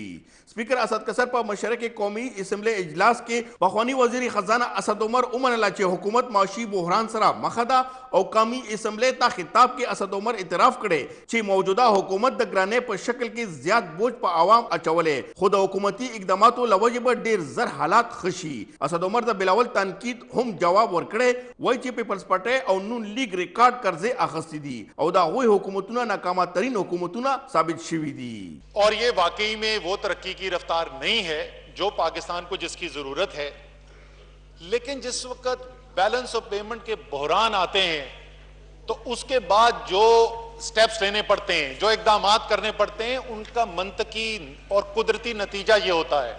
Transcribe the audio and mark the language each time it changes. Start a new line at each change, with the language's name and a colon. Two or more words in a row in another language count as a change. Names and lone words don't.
Pashto: سپیکر اسد قیصر په مشرۍ کې قومي اسمبلی اجلاس کې پخوانی وزیر خزانه اسد عمر ومنله چې حکومت معاشي بحران سره مخ ده او قومي اسمبلی ته خطاب کې اسد عمر اعتراف کړی چې موجوده حکومت د ګرانۍ په شکل کې زیات بوج په عوام اچولې، خو د حکومتي اقداماتو له وجې به ډېر زر حالات ښه شي. اسد عمر د بلاول تنقید هم جواب ورکړی، وایي چې پیپلز پارټۍ او نون لیگ ریکارڈ قرضې اخیستي دي او د هغوی حکومتونه ناکامه ترین حکومتونه ثابت شوي دي.
Urdu: اور یہ واقعی میں وہ ترقی کی رفتار نہیں ہے جو پاکستان کو جس کی ضرورت ہے، لیکن جس وقت
English: balance of payment
Urdu: کے بحران آتے ہیں تو اس کے بعد جو سٹیپس لینے پڑتے ہیں، جو اقدامات کرنے پڑتے ہیں، ان کا منطقی اور قدرتی نتیجہ یہ ہوتا ہے.